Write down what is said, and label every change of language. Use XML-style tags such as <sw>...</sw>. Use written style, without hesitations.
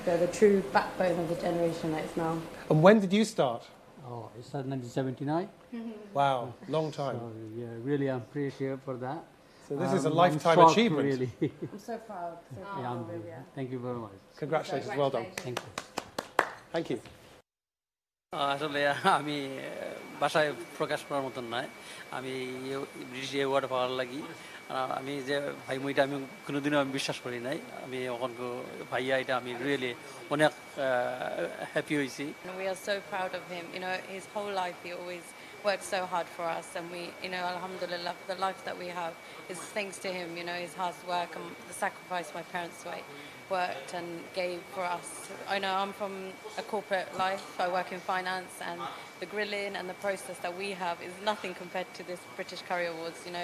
<en>They're the true backbone of the generation that is now. And when did you start? Oh, I started in 1979. Wow, long time. So, yeah, really I'm appreciative for that. So this is a lifetime shocked, achievement. Really. I'm so proud. Thank you very much. Congratulations, well done. Thank you. Thank you.</en> <bn>আসলে আমি ভাষায় প্রকাশ করার মতন নয় আমি British award পাওয়ার লাগি আমি যে ভাই মুইটা আমি কোনোদিনও আমি বিশ্বাস করি নাই আমি ওখানকে ভাইয়া এটা আমি রিয়েলি অনেক হ্যাপি হইছি</bn> <en>We are so proud of him. His whole life he always worked so hard for us, and we, alhamdulillah, the life that we have is thanks to him. His hard work and the sacrifice my parents worked and gave for us. I know I'm from a corporate life. I work in finance, and the grilling and the process that we have is nothing compared to this British Curry Awards.</en>